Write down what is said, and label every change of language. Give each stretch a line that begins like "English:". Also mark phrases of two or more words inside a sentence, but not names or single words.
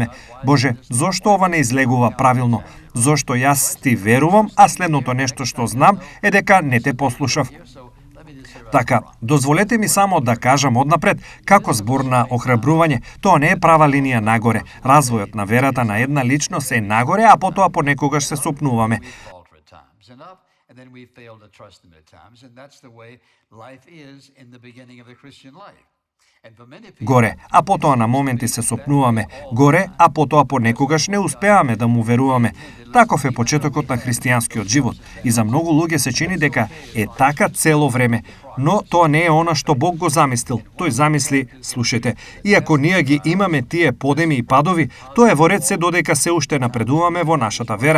Macedonian: Боже, зошто ова не излегува правилно? Зошто јас ти верувам, а следното нешто што знам е дека не те послушав. Така, дозволете ми само да кажам однапред, како збор на охрабрување, тоа не е права линија нагоре. Развојот на верата на една личност е нагоре, а потоа понекогаш се сопнуваме.
English: And then we fail to trust him at times, and that's the way life is in the beginning of the Christian life.
Macedonian: Горе, а потоа на моменти се сопнуваме. Горе, а потоа понекогаш не успеаме да му веруваме. Таков е почетокот на христијанскиот живот. И за многу луѓе се чини дека е така цело време. Но тоа не е она што Бог го замислил. Тој замисли, слушајте, иако ние ги имаме тие подеми и падови, тоа е во ред се додека се уште напредуваме во нашата вера.